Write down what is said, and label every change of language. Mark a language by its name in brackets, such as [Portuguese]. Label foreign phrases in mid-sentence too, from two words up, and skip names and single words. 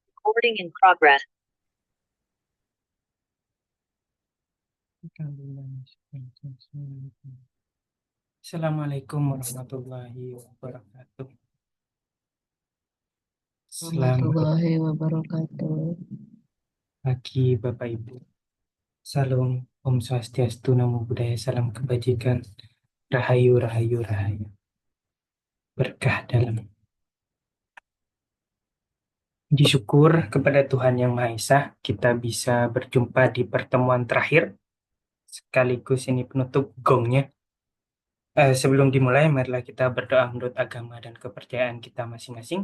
[English] Recording in progress. [Arabic] Assalamualaikum warahmatullahi wabarakatuh. [Indonesian] Selamat [Arabic] Warahmatullahi wabarakatuh. [Indonesian] pagi Bapak Ibu. Salam Om Swastiastu, Namo Buddhaya, salam kebajikan. [Javanese] Rahayu, rahayu, rahayu. [Indonesian] Berkah dalam. Puji syukur kepada Tuhan Yang Maha Esa, kita bisa berjumpa di pertemuan terakhir. Sekaligus ini penutup gongnya. Sebelum dimulai, marilah kita berdoa menurut agama dan kepercayaan kita masing-masing.